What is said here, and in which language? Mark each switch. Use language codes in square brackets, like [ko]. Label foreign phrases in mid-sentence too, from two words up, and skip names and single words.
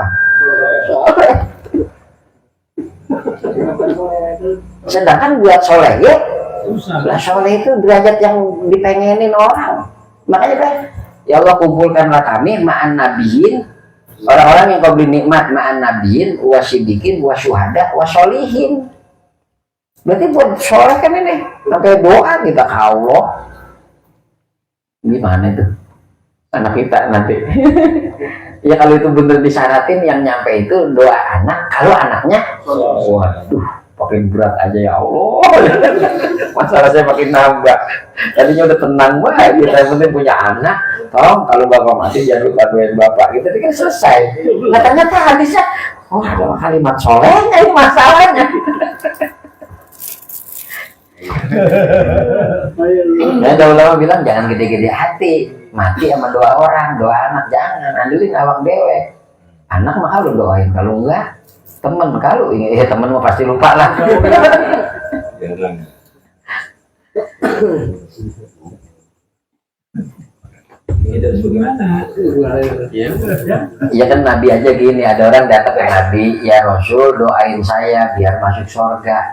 [id] Soleh. Sedangkan buat soleh ya, nah soleh itu derajat yang dipengenin orang. Makanya kan, ya Allah kumpulkanlah kami [ar] مع النبيين, [id] orang-orang yang kau beri nikmat [ar] مع النبيين والصديقين والشهداء والصالحين. [id] Berarti buat soleh kan ini, sampai doa kita ke Allah. Gimana itu? Anak kita nanti. Ya kalau itu bener disyaratin yang nyampe itu doa anak, kalau anaknya, waduh, makin berat aja ya Allah. Masalah saya makin nambah. Tadinya udah tenang banget, kita yang penting punya anak. Tolong kalau bapak mati jangan lupa doain bapak. Gitu kan selesai. Nah ternyata hadisnya, oh ada kalimat solehnya ini masalahnya. Nah, ada ulama bilang jangan gede-gede hati, mati sama doa orang, doa anak jangan, andelin [jv] awak dewe. [id] Anak mah lu doain, kalau enggak temen, kalau ya temen mah pasti lupa lah. Itu bagaimana? Ya kan Nabi aja gini, ada orang datang ke Nabi, ya Rasul doain saya biar masuk surga.